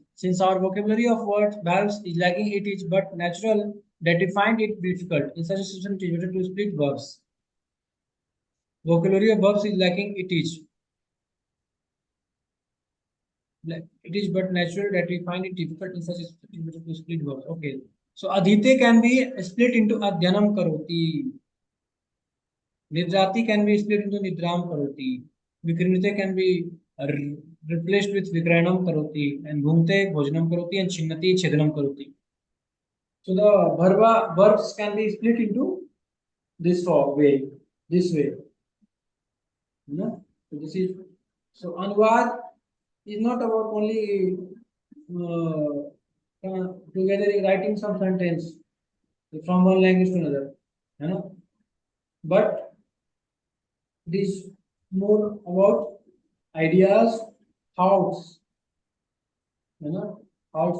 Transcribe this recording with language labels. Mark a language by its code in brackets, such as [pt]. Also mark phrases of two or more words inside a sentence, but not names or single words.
[en] Since our vocabulary of words, verbs is lacking, it is but natural that we find it difficult. In such a situation, it is better to split verbs. Vocabulary of verbs is lacking, it is but natural that we find it difficult in such a situation to split verbs. Okay. So adhite can be split into [sa] adhyanam karoti. [en] Nidrati can be split into [sa] nidram karoti. [en] Vikrinite can be replaced with [sa] vikranam karoti. And bhumte bhojanam karoti and chinnati chedanam karoti. [en] So the verbs can be split into this way. This way. No? So this is so Anuvad is not about only together writing some sentence from one language to another, you know, but this more about ideas, thoughts, you know, thoughts.